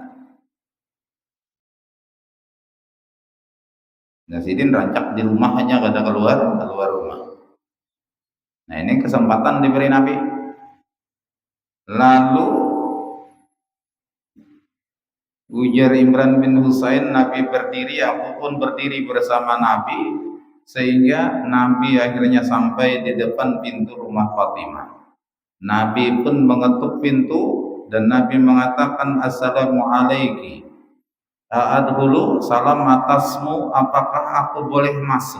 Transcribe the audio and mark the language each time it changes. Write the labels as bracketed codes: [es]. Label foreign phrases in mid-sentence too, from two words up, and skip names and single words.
[bjn] Nah, Sidin rancak di rumah aja kada keluar rumah. [id] Nah, ini kesempatan diberi Nabi. Lalu ujar Imran bin Husain, Nabi berdiri, aku pun berdiri bersama Nabi, sehingga Nabi akhirnya sampai di depan pintu rumah Fatimah. Nabi pun mengetuk pintu dan Nabi mengatakan, Assalamualaikum. Adhulu, salam atasmu, apakah aku boleh masuk?